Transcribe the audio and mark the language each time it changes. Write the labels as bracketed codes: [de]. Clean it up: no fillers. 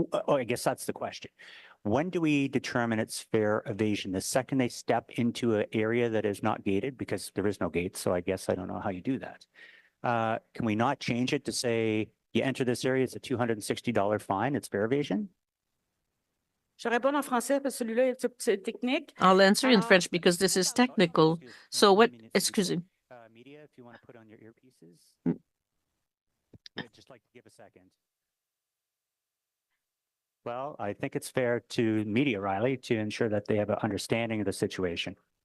[en] Oh, I guess that's the question. When do we determine it's fare evasion? The second they step into an area that is not gated, because there is no gate. So I guess I don't know how you do that. Can we not change it to say you enter this area, it's a $260 fine, it's fare evasion? [fr] Je réponds en français parce que celui-là, c'est technique. [en] I'll answer in French because this is technical. So what, excuse me. Media, if you want to put on your earpieces. I'd just like to give a second. Well, I think it's fair to media, Riley, to ensure that they have an understanding of the situation.